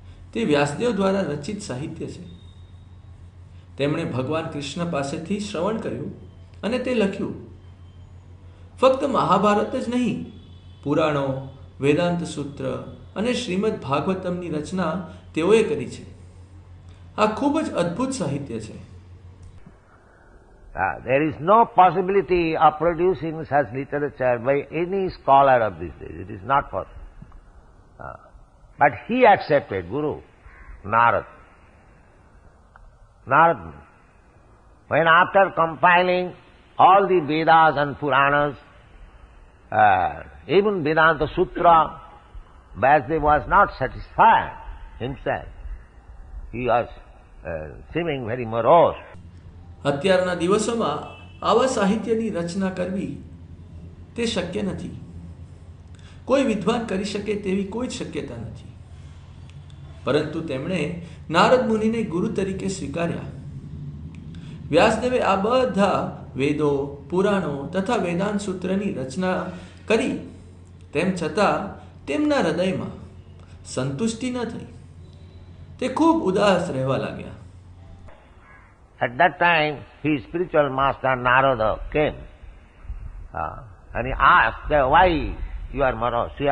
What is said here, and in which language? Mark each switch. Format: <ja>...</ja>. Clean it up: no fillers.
<gu>તે વ્યાસદેવ દ્વારા રચિત સાહિત્ય છે. તેમણે ભગવાન કૃષ્ણ પાસેથી શ્રવણ કર્યું અને તે લખ્યું. ફક્ત મહાભારત જ નહીં, પુરાણો, વેદાંત સૂત્ર અને શ્રીમદ ભાગવતમની રચના તેઓએ કરી છે. આ ખૂબ જ અદ્ભુત સાહિત્ય છે.</gu> <en>There is no possibility of producing such literature by any scholar of this day. It is not possible. But he accepted Guru, Narad. When after compiling all the Vedas and Puranas, even Vedanta Sutra, Vyasdev was not satisfied himself. He was seeming very morose.</en> <gu>અત્યારના દિવસોમાં આવા સાહિત્યની રચના કરવી તે શક્ય નથી. કોઈ વિદ્વાન કરી શકે તેવી કોઈ જ શક્યતા નથી. પરંતુ તેમણે નારદ મુનિને ગુરુ તરીકે સ્વીકાર્યા. વ્યાસદેવે આ બધા વેદો, પુરાણો તથા વેદાંત સૂત્રની રચના કરી, તેમ છતાં તેમના હૃદયમાં સંતુષ્ટિ ન થઈ. તે ખૂબ ઉદાસ રહેવા લાગ્યા.</gu> <en>At that time, his spiritual master Narada came and he asked, why you are morose?</en>